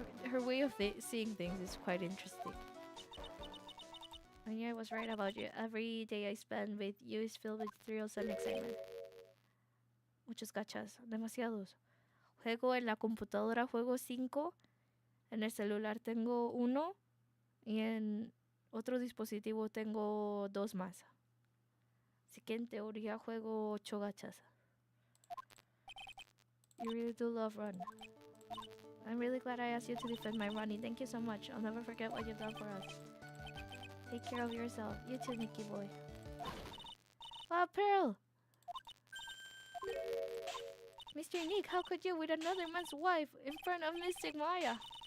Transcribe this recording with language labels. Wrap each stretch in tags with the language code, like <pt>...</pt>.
<en>her way of seeing things is quite interesting. And yeah, I was right about you. Every day I spend with you is filled with thrills and excitement.</en> <es>Muchos gachas, demasiados. Juego en la computadora, juego 5. En el celular tengo 1. Y en otro dispositivo tengo 2 más. Así que en teoría juego 8 gachas.</es> <en>You really do love Run. I'm really glad I asked you to defend my Ronnie. Thank you so much. I'll never forget what you've done for us. Take care of yourself. You too, Nicky boy. Ah, Pearl! Mr. Nick, how could you with another man's wife in front of Mystic Maya?</en>